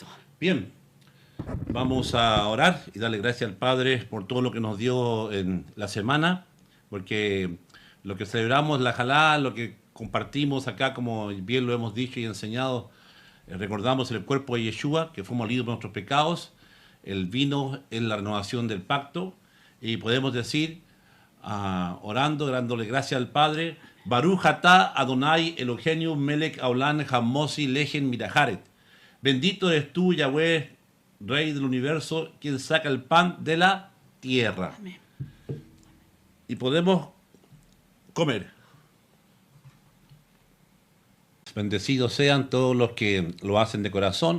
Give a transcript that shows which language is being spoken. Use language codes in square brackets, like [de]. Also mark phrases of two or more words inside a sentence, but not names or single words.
[es] Bien, vamos a orar y darle gracias al Padre por todo lo que nos dio en la semana, porque lo que celebramos, la jalá, lo que compartimos acá, como bien lo hemos dicho y enseñado, recordamos el cuerpo de Yeshua, que fue molido por nuestros pecados, el vino en la renovación del pacto, y podemos decir, orando, dándole gracias al Padre, [he] ברוך אתה אדוני אלוהינו מלך העולם המוציא לחם מן הארץ. [es] Bendito eres tú, Yahweh, Rey del universo, quien saca el pan de la tierra. Amén. Y podemos comer. Bendecidos sean todos los que lo hacen de corazón.